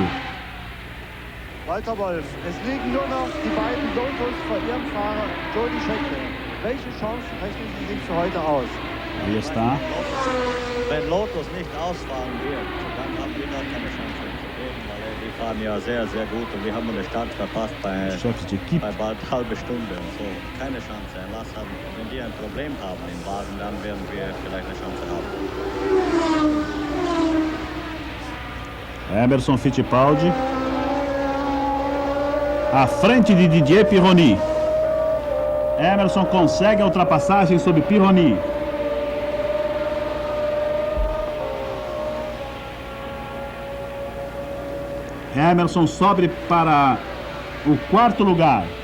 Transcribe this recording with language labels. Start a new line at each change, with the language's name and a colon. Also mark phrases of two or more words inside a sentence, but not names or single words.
German: Walter Wolf, es liegen nur noch die beiden Lotus vor ihrem Fahrer Jody Scheckter. Welche Chancen rechnen Sie sich für heute aus?
Portuguese: Aí está.
German: Wenn Lotus nicht ausfahren wird, dann haben wir gar keine Chance zu geben, weil die fahren ja sehr, sehr gut und wir haben den Start verpasst bei bald halbe Stunde und so. Keine Chance. Wenn die ein Problem haben im Wagen, dann werden wir vielleicht eine Chance haben.
Portuguese: Emerson Fittipaldi à frente de Didier Pironi. Emerson consegue a ultrapassagem sobre Pironi. Emerson sobe para o 4º lugar.